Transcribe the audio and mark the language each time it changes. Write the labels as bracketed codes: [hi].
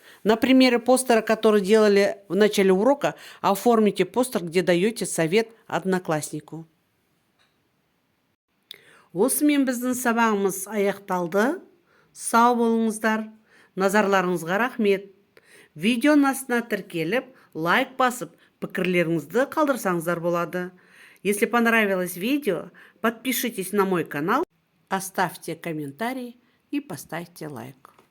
[ru] На примере постера, который делали в начале урока, оформите постер, где даете совет однокласснику. [kk] Осымен біздің сабағымыз аяқталды. Сау болыңыздар. Назарларыңызға рахмет. Видеоның астына тіркеліп, лайк басып, пікірлеріңізді қалдырсаңыздар болады. [ru] Если понравилось видео, подпишитесь на мой канал, оставьте комментарий и поставьте лайк.